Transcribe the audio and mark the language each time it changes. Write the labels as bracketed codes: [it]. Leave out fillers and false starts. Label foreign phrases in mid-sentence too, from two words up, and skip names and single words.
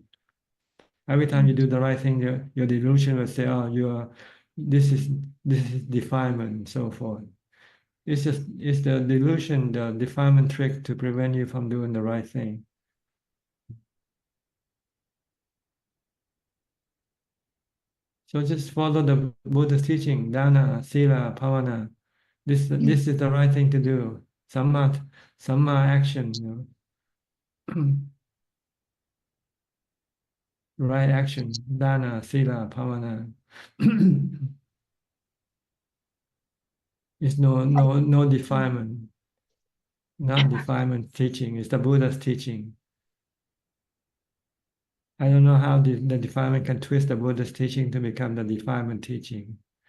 [en] Every time you do the right thing, your delusion will say, "Oh, this is defilement," and so forth. It's the delusion, the defilement trick to prevent you from doing the right thing. So just follow the Buddha's teaching, [pi] dana, sila, bhavana. [en] This is the right thing to do. Samma action, right action, [pi] dana, sila, bhavana. [en] It's no defilement, not defilement teaching. It's the Buddha's teaching. I don't know how the defilement can twist the Buddha's teaching to become the defilement teaching.